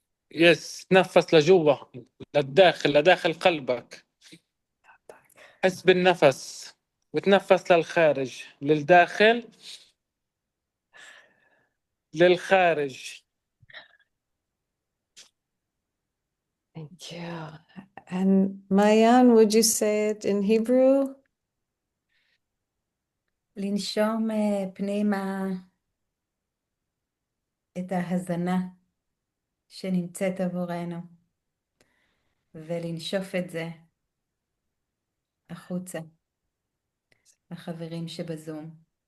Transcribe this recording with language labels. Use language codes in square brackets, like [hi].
[ar] يس، تنفس لجوا للداخل، لداخل قلبك. حس بالنفس وتنفس للخارج، للداخل للخارج. [en] Thank you. And Maayan, would you say it in Hebrew? [he] לנשום פנימה את ההזנה שנמצאת עבורנו, ולנשוף את זה החוצה לחברים שבזום.